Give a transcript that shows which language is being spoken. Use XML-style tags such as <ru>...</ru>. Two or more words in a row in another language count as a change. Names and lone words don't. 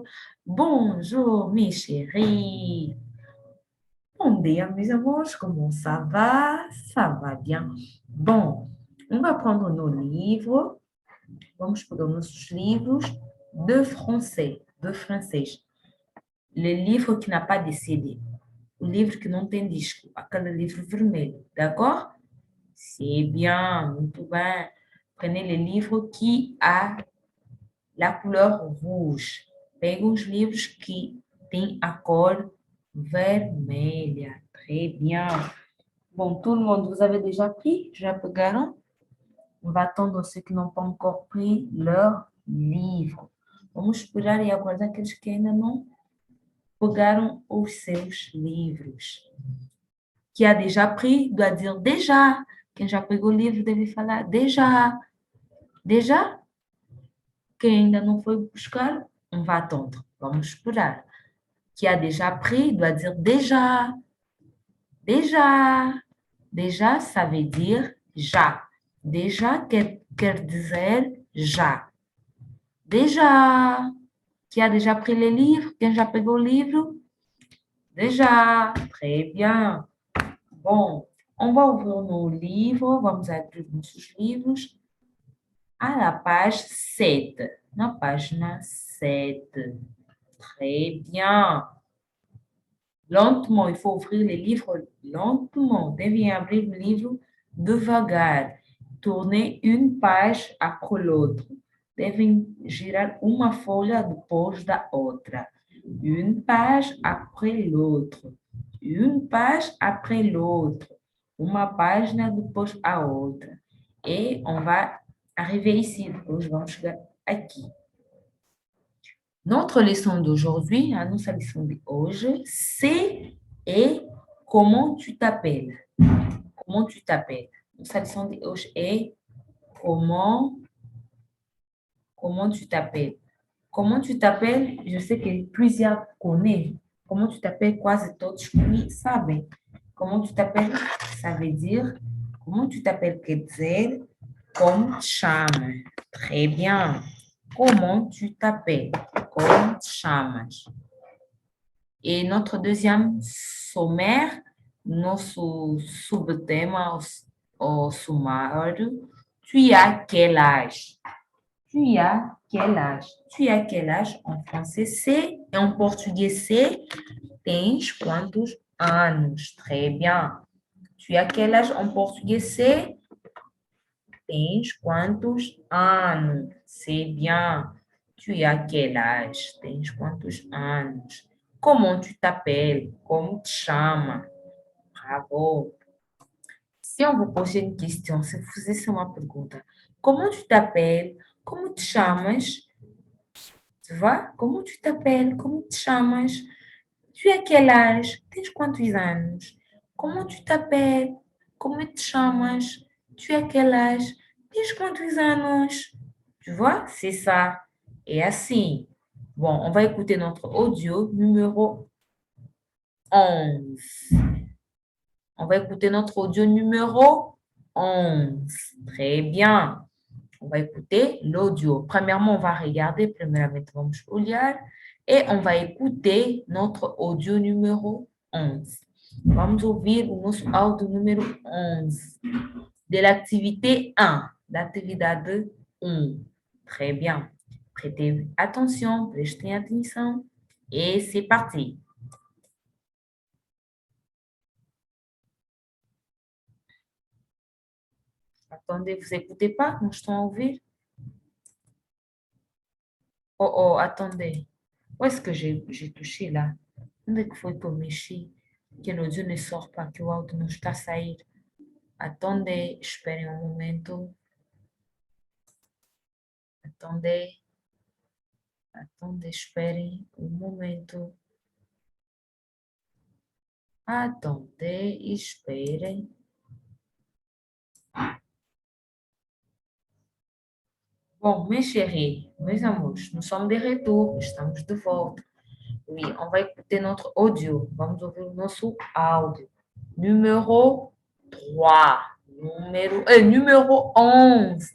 <fr>Bonjour mes chéris. Bon dia mes amours, comment ça va? Ça va bien. Bon, on va prendre nos livres.</fr> <pt>Vamos pegar nossos livros de francês.</pt> <fr>Le livre qui n'a pas de CD.</fr> <pt>O livro que não tem disco. Aquele livro vermelho.</pt> <fr>D'accord? C'est bien,</fr> <pt>muito bem.</pt> <fr>Prenez le livre qui a la couleur rouge.</fr> <pt>Pega os livros que têm a cor vermelha.</pt> <fr>Très bien. Bon, tout le monde, vous avez déjà pris?</fr> <pt>Já pegaram?</pt> <fr>On va attendre ceux qui n'ont pas encore pris leur livre.</fr> <pt>Vamos esperar e aguardar aqueles que ainda não pegaram os seus livros.</pt> <fr>Qui a déjà pris doit dire déjà.</fr> <pt>Quem já pegou o livro deve falar déjà.</pt> <fr>Déjà?</fr> <pt>Quem ainda não foi buscar,</pt> <fr>on va attendre.</fr> <pt>Vamos esperar.</pt> <fr>Qui a déjà pris doit dire déjà. Déjà. Déjà, ça veut dire já.</fr> <pt>Déjà quer dizer já.</pt> <fr>Déjà. Qui a déjà pris le livre?</fr> <pt>Quem já pegou o livro?</pt> <fr>Déjà. Très bien. Bon, on va ouvrir nos livres.</fr> <pt>Vamos abrir nossos livros.</pt> <fr>À la page 7.</fr> <pt>Na página 7.</pt> <fr>Très bien. Lentement, il faut ouvrir les livres lentement. Devez abrir le livre devagar. Tourner une page après l'autre.</fr> <pt>Devem girar uma folha depois da outra.</pt> <fr>Une page après l'autre. Une page après l'autre.</fr> <pt>Uma página depois a outra.</pt> <fr>Et on va arriver ici.</fr> <pt>Hoje vamos chegar aqui.</pt> <fr>Notre leçon d'aujourd'hui,</fr> <pt>a nossa lição de hoje,</pt> <fr>c'est et comment tu t'appelles. Comment tu t'appelles.</fr> <pt>Nossa lição de hoje é</pt> <fr>comment tu t'appelles. Comment tu t'appelles, je sais que plusieurs connaissent. Comment tu t'appelles,</fr> <pt>quase todos sabem.</pt> <fr>Comment tu t'appelles, ça veut dire, comment tu t'appelles</fr> <pt>quer dizer, como te chamas.</pt> <fr>Très bien. Comment tu t'appelles,</fr> <pt>como te chamas.</pt> <fr>Et notre deuxième sommaire,</fr> <pt>nosso subtema ou sumário,</pt> <fr>tu as quel âge? Tu as quel âge? Tu as quel âge en français c'est et en portugais c'est</fr> <pt>tens quantos anos?</pt> <fr>Très bien. Tu as quel âge en portugais c'est</fr> <pt>tens quantos anos?</pt> <fr>C'est bien. Tu as quel âge?</fr> <pt>Tens quantos anos?</pt> <fr>Comment tu t'appelles?</fr> <pt>Como te chama?</pt> <fr>Bravo. Si on vous posait une question,</fr> <pt>se vous fizesse uma pergunta,</pt> <fr>comment tu t'appelles?</fr> <pt>Como te chamas?</pt> <fr>Tu vois? Comment tu t'appelles?</fr> <pt>Como te chamas?</pt> <fr>Tu as quel âge?</fr> <pt>Tens quantos anos?</pt> <fr>Comment tu t'appelles?</fr> <pt>Como te chamas?</pt> <fr>Tu as quel âge?</fr> <pt>Tens quantos anos?</pt> <fr>Tu vois? C'est ça. Et assim. Bon, on va écouter notre audio numéro 11. On va écouter notre audio numéro 11. Très bien. On va écouter l'audio. Premièrement, on va regarder,</fr> <pt>primeiramente vamos olhar</pt> <fr>et on va écouter notre audio numéro 11.</fr> <pt>Vamos ouvir o nosso áudio número 11</pt> <fr>de l'activité 1,</fr> <pt>da atividade 1.</pt> <fr>Très bien. Prêtez attention, prestez attention. Et c'est parti. Attendez, vous écoutez pas quand je t'en ouvrir? Oh, oh, attendez. Où est-ce que j'ai touché là?</fr> <pt>Onde é que foi que eu mexi? Que o audio não</pt> <fr>sort pas,</fr> <pt>que o áudio não está a sair.</pt> <fr>Attendez,</fr> <pt>esperem um momento.</pt> <fr>Attendez, attendez,</fr> <pt>esperem um momento.</pt> <fr>Attendez, esperem. Bon, mes chéris, mes amours, nous sommes de retour,</fr> <pt>estamos de volta.</pt> <fr>Oui, on va écouter notre audio.</fr> <pt>Vamos ouvir o nosso áudio.</pt> <fr>Numéro 3. Numéro 11.</fr>